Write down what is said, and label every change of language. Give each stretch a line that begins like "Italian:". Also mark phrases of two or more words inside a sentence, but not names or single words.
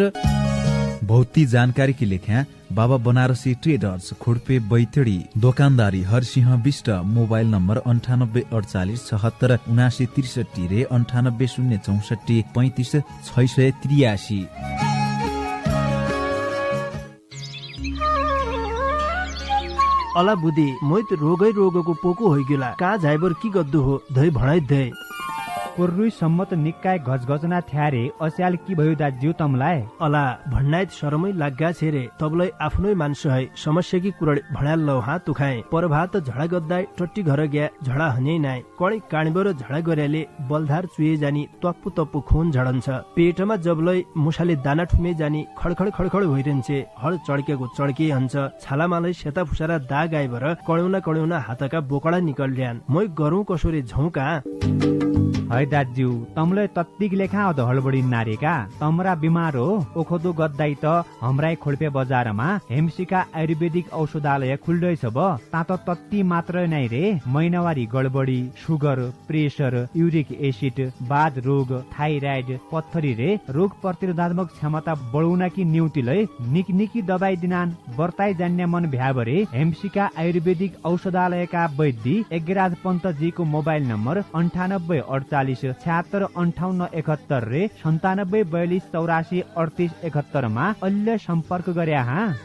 Dotyali: बहुती जानकारी की लेख्या बाबा बनारसी ट्रेडर्स खोडपे बैतडी दोकानदारी हरसिंह विष्ट मोबाइल नम्बर 98 48 76 79 63 रे 98 064 35 683। अला बुद्धि मोइत रोगको पोको होइगेला कहाँ झाइबर की गद्दु हो धै भणाइ धै कोर्रुई सम्मत निकाय गजगजना थ्यारे अस्याल की भयो दाज्यू तमलाई अला भन्नाइत शरमै लाग्गा छेरे तबलाई आफ्नै मान्छे है समस्या की कुरा भणाल लौ हात तुखाए परभात झडा गद्दा टट्टी घर गया झडा हनै नाइ कणी काणीबर झडा गर्याले बलधार चुए जानी तप्पु खून झडन्छ पेटमा जबलै मुसाले दाना ठुमे जानी खडखड भइरहन्छे हल चड्केको चड्के हन्छ छालामालै सेता फुसारा दाग आइबर कणौना हातका बोकडा निकल्ड्यान मै गरौँ कसोरे झौका है दाज्यू तमले तत्तिक लेखा अध हलबडी नारेका तमरा बिमार हो ओखदो गद्दाई त हमराई खोडपे बजारमा हेमसिका आयुर्वेदिक औषधालय खुल्दैछ ब तात तत्ति मात्र नै रे महिनावारी गडबडी सुगर प्रेसर युरिक एसिड बाध रोग थाइराइड पत्थरी रे रोग प्रतिरोधात्मक क्षमता बढाउन कि न्युतिलै निकी दबाई दिनान बर्ताई जान्ने मन भ्याबरे हेमसिका आयुर्वेदिक औषधालयका वैद्य एगराज पन्तजीको मोबाइल नम्बर 98 48 76 58 71 रे 97 42 84 38 71 मा अहिले सम्पर्क गरे हा।